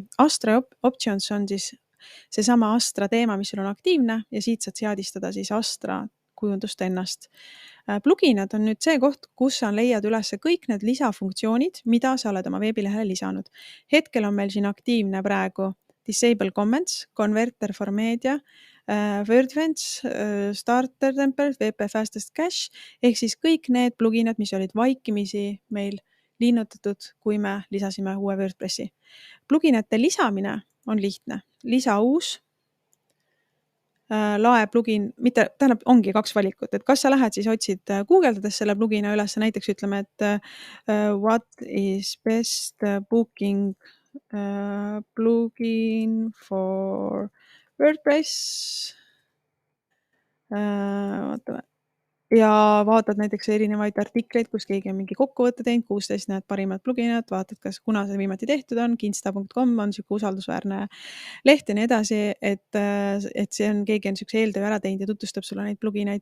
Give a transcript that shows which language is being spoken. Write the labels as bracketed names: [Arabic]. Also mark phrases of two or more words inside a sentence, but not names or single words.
[Estonian] Astra Options on siis seesama Astra teema, mis sul on aktiivne ja siit saad seadistada siis Astra kujundust ennast. Pluginad on nüüd see koht, kus sa leiad üles kõik need lisafunktsioonid, mida sa oled oma veebilehele lisanud. Hetkel on meil siin aktiivne praegu Disable Comments, Converter for Media, WordFence, Starter Template, WP Fastest Cache, ehk siis kõik need pluginad, mis olid vaikimisi meil linnutatud, kui me lisasime uue WordPressi. Pluginate lisamine on lihtne. Lisa uus, lae plugin, tähendab, ongi 2 valikut, et kas sa lähed siis otsid guugeldades selle plugina üles, näiteks ütleme, et [English] what is best booking plugin for WordPress. [Estonian] Vaatame. Ja vaatad näiteks erinevaid artikleid, kus keegi on mingi kokkuvõtte teinud, 16 need parimad pluginad, vaatad, kas kuna see viimati tehtud on, kinsta.com on siuke usaldusväärne leht ja nii edasi, et see on, keegi on siukse eeltöö ära teinud ja tutvustab sulle neid plugineid.